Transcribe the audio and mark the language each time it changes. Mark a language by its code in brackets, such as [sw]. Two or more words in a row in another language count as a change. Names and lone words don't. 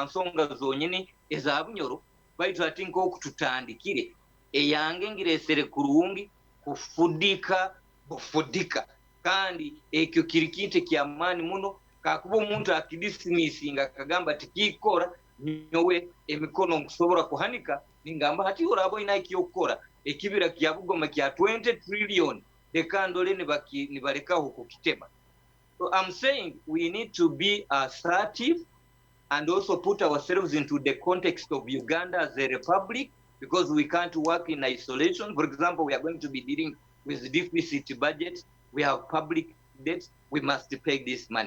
[nyo] nsonga zonyini eza Bunyoro baitu ati nk'okututandikire eyange ngiresere kurungi kufudika bufudika kandi ekyo kiri kintu ky'amaani muno kakuba omuntu akidisimisinga akagamba tikikora nyowe emikono nkusobora kuhanika ningamba hati orabo ina ekiyokora ekibira kya Bugoma kya 20 trillion dekandole ne balekaho kukitema. [en] So I'm saying we need to be assertive and also put ourselves into the context of Uganda as a republic, because we can't work in isolation. For example, we are going to be dealing with deficit budget. We have public debts. We must pay this money.